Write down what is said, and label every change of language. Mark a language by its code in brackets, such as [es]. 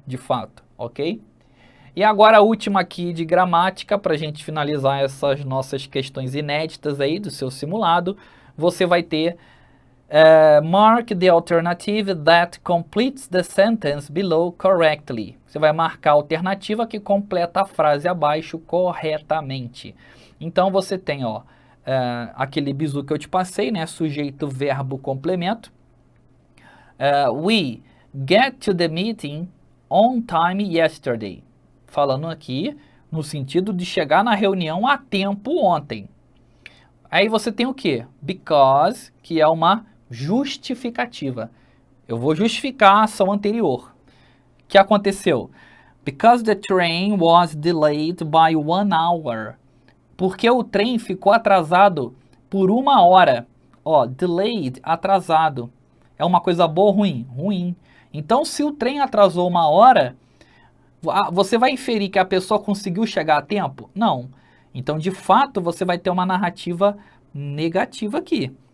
[pt] De fato, ok? E agora a última aqui de gramática, para a gente finalizar essas nossas questões inéditas aí do seu simulado, você vai ter [en] mark the alternative that completes the sentence below correctly. [pt] Você vai marcar a alternativa que completa a frase abaixo corretamente. Então você tem, ó, aquele bizu que eu te passei, né? Sujeito, verbo, complemento. [en] We get to the meeting on time yesterday. [pt] Falando aqui no sentido de chegar na reunião a tempo ontem. Aí você tem o quê? Because, que é uma justificativa. Eu vou justificar a ação anterior. O que aconteceu? [en] Because the train was delayed by 1 hour. [pt] Porque o trem ficou atrasado por 1 hora. Ó, delayed, atrasado. É uma coisa boa ou ruim? Ruim. Então, se o trem atrasou 1 hora, você vai inferir que a pessoa conseguiu chegar a tempo? Não. Então, de fato, você vai ter uma narrativa negativa aqui.